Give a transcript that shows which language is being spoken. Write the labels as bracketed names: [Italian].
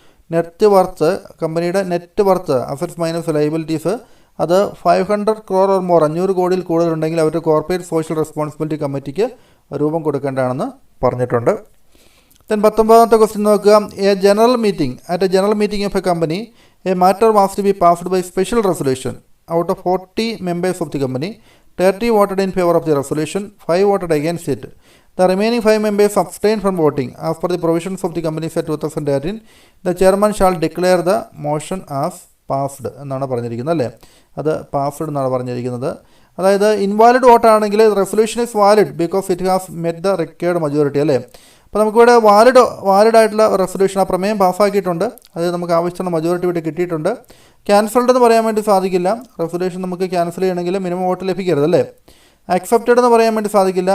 [Malayalam] Net worth, കമ്പനിയുടെ net worth assets minus liabilities അത് 500 crore or more, 500 കോടിയിൽ കൂടുതലുണ്ടെങ്കിൽ അവരുടെ കോർപ്പറേറ്റ് സോഷ്യൽ റെസ്പോൺസിബിലിറ്റി കമ്മിറ്റിക്ക് രൂപം കൊടുക്കേണ്ടതാണെന്ന് പറഞ്ഞിട്ടുണ്ട്. [English] then [Malayalam] 19ാമത്തെ ക്വസ്റ്റ്യൻ നോക്കുക. [English] A general meeting at a general meeting of a company a matter was to be passed by special resolution. Out of 40 members of the company, 30 voted in favor of the resolution, 5 voted against it. The remaining 5 members abstained from voting. As per the provisions of the Companies Act 2013, the chairman shall declare the motion as passed [Malayalam] എന്നാണ് പറഞ്ഞിരിക്കുന്നത് അല്ലേ. അത് passed എന്നാണ് പറഞ്ഞിരിക്കുന്നത്. അതായത് invalid വോട്ടാണെങ്കിൽ [English] Resolution is valid because it has met the required majority അല്ലേ. [Malayalam] അപ്പോൾ നമുക്കിവിടെ വാലിഡ് ആയിട്ടുള്ള റെസൊല്യൂഷൻ ആ പ്രമേയം പാസ്സാക്കിയിട്ടുണ്ട്. അത് നമുക്ക് ആവശ്യമുള്ള മജോറിറ്റി ഇവിടെ കിട്ടിയിട്ടുണ്ട്. ക്യാൻസൽഡ് എന്ന് പറയാൻ വേണ്ടി സാധിക്കില്ല. റെസൊല്യൂഷൻ നമുക്ക് ക്യാൻസൽ ചെയ്യണമെങ്കിൽ മിനിമം വോട്ട് ലഭിക്കരുത് അല്ലേ. അക്സെപ്റ്റഡ് എന്ന് പറയാൻ വേണ്ടി സാധിക്കില്ല.